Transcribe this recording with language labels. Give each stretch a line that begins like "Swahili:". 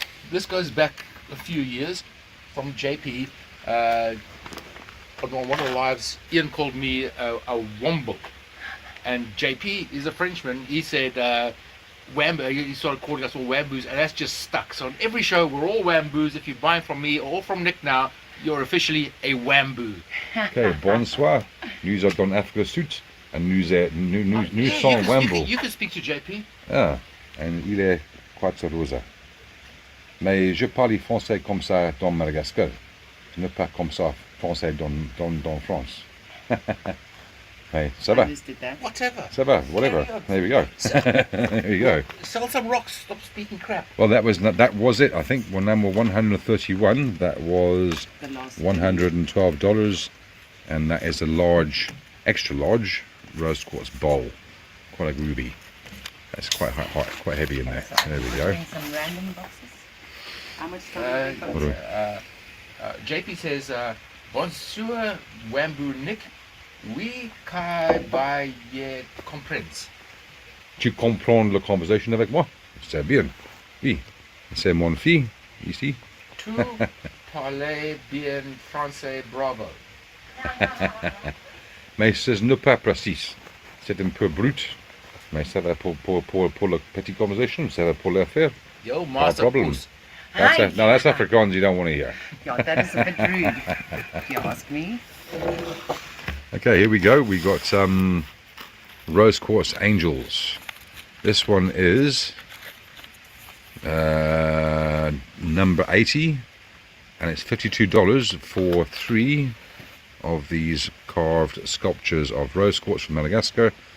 English: This goes back a few years from JP. On one of the lives, Ian called me a Wambuk. And JP is a Frenchman. He said, Wambu, he started calling us all Wambus, and that's just stuck. So on every show, we're all Wambus. If you're buying from me or from Nick now, you're officially a Wambu.
French: Okay, bonsoir. Nous sommes Afrika Sud, and nous sommes Wambu.
English: You can speak to JP.
French: Ah, and il est Quattro Rosa. Mais je parle français comme ça dans Madagascar. Je ne pas comme ça français dans France. Hey, ça va?
English: Whatever.
French: Ça va,
English: whatever. There we go. There we go. Sell some rocks. Stop speaking crap. Well, that was it. I think number 131. That was $112, and that is a large, extra large rose quartz bowl. Quite a groovy. That's quite hot, quite heavy in there. There we go. Some random boxes. How much time? What do we- JP says, Bonsoir, Wambu Nick.
French: Oui, kai by ye comprends. Tu comprends la conversation avec moi? C'est bien. Oui. C'est mon fille, ici. Tu parles bien français, bravo. Mais ce n'est pas précis. C'est un peu brut. Mais ça va pour la petite conversation. Ça va pour l'affaire.
English: Yo, No master problem.
Afrikaans: Poes.
English: That's no, that's Afrikaans you don't want to hear. Yeah, that is a bit rude, if you ask me. Okay, here we go. We got rose quartz angels. This one is number 80, and it's $52 for 3 of these carved sculptures of rose quartz from Madagascar.